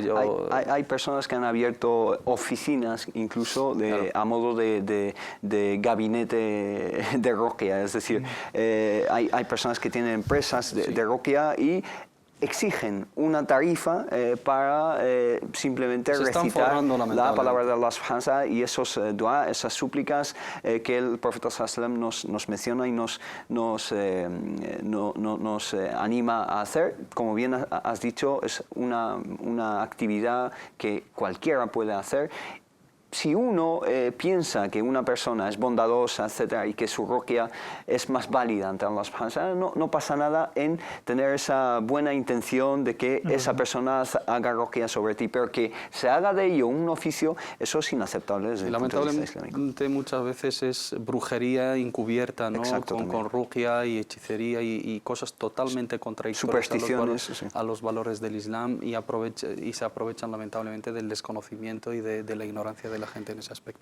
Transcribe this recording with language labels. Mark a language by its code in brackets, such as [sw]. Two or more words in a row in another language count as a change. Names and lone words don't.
[es] hay personas que han abierto oficinas incluso a modo de gabinete de ruqya, es decir, hay personas que tienen empresas de ruqya y exigen una tarifa para simplemente recitar la palabra de Allah [ar] سبحانه وتعالى, [es] y esos dua, esas súplicas que el profeta [ar] صلى الله عليه وسلم [es] nos menciona y nos anima a hacer. Como bien has dicho, es una actividad que cualquiera puede hacer. Si uno piensa que una persona es bondadosa, etcétera, y que su ruqya es más válida ante Allah [ar] سبحانه وتعالى, [es] no pasa nada en tener esa buena intención de que esa persona haga ruqya sobre ti, pero que se haga de ello un oficio, eso es inaceptable desde el punto de vista islámico. Lamentablemente muchas veces es brujería encubierta, ¿no? Con ruqya y hechicería y cosas totalmente contradictorias a los valores del Islam, y se aprovechan lamentablemente del desconocimiento y de la ignorancia de la gente en ese aspecto.